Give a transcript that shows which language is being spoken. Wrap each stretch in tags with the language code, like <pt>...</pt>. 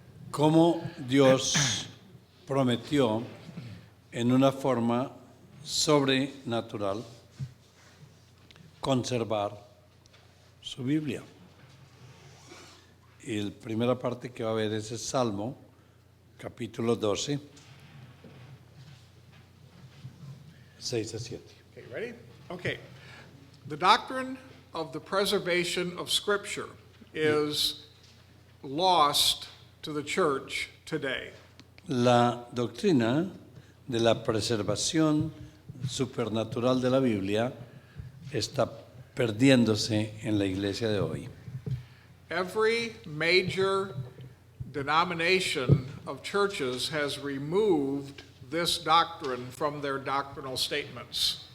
<es>Como Dios prometió en una forma sobrenatural conservar su Biblia. Y la primera parte que va a ver es el Salmo, capítulo 12, 6 a 7.</es> <en>Okay, ready? Okay. The doctrine of the preservation of Scripture is lost to the church today.</en> <es>La doctrina de la preservación supernatural de la Biblia está perdiéndose en la iglesia de hoy.</es> <en>Every major denomination of churches has removed this doctrine from their doctrinal statements.</en>